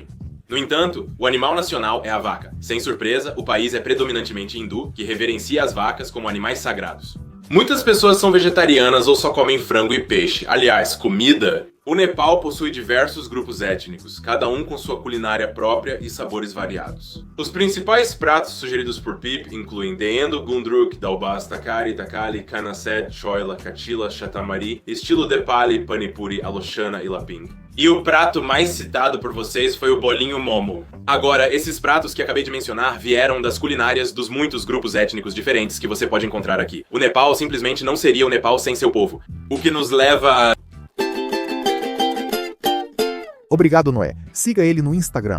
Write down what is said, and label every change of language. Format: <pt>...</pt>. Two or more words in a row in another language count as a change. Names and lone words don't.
<pt>No entanto, o animal nacional é a vaca. Sem surpresa, o país é predominantemente hindu, que reverencia as vacas como animais sagrados. Muitas pessoas são vegetarianas ou só comem frango e peixe. Aliás, comida! O Nepal possui diversos grupos étnicos, cada um com sua culinária própria e sabores variados. Os principais pratos sugeridos por Pip incluem Deendo, Gundruk, Dalbas, Takari, Takali, Kanaset, Choila, Kachila, Shatamari, estilo Depali, Panipuri, Alochana e Laping. E o prato mais citado por vocês foi o bolinho momo. Agora, esses pratos que acabei de mencionar vieram das culinárias dos muitos grupos étnicos diferentes que você pode encontrar aqui. O Nepal simplesmente não seria o Nepal sem seu povo. O que nos leva a... Obrigado, Noé. Siga ele no Instagram.</pt>